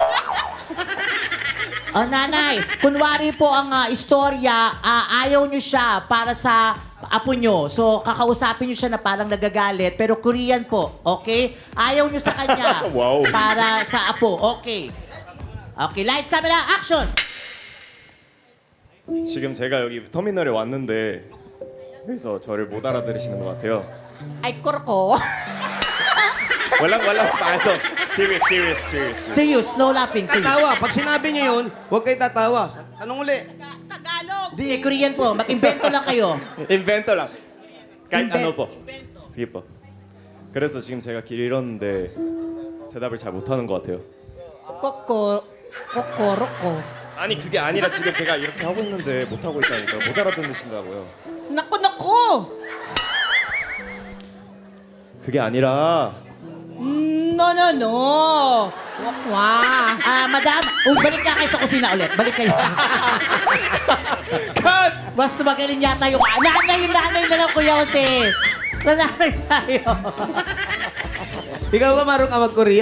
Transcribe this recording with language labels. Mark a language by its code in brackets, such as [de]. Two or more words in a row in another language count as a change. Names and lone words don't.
[tl] Oh, nanay, kunwari po ang istorya, ayaw nyo siya para sa apo nyo. So, kakausapin nyo siya na parang nagagalit, pero Korean po, okay? Ayaw nyo sa kanya Wow. para sa apo, okay? [en] Okay, lights, camera, action! [ko] 지금 제가 여기 터미널에 왔는데 그래서 저를 못 알아들으시는 것 같아요. [tl] Ay, korko. walang spano. Serious. [en] Serious, no laughing, serious. [tl] Tatawa. Pag sinabi niyo yun, huwag kayo tatawa. Anong uli? Hindi, Korean po. Mag-invento lang kayo. 인벤터 lang. kahit ano po. sige po. [ko] 그래서 지금 제가 길 잃었는데 대답을 잘 못하는 것 같아요. Kokoroko. 아니 그게 아니라 지금 제가 이렇게 하고 있는데 못 하고 있다니까 못 알아듣는다고요. [tl] Naku! [ko] 그게 아니라 [en] No. Wow. [tl] Madam, balik ka kayo sa kusina ulit. Balik kayo. [ko] 컷! [tl] Mas magaling yata yung nanay na lang, Kuya Jose. Nanay tayo. Ikaw ba marunong ka mag-Korea?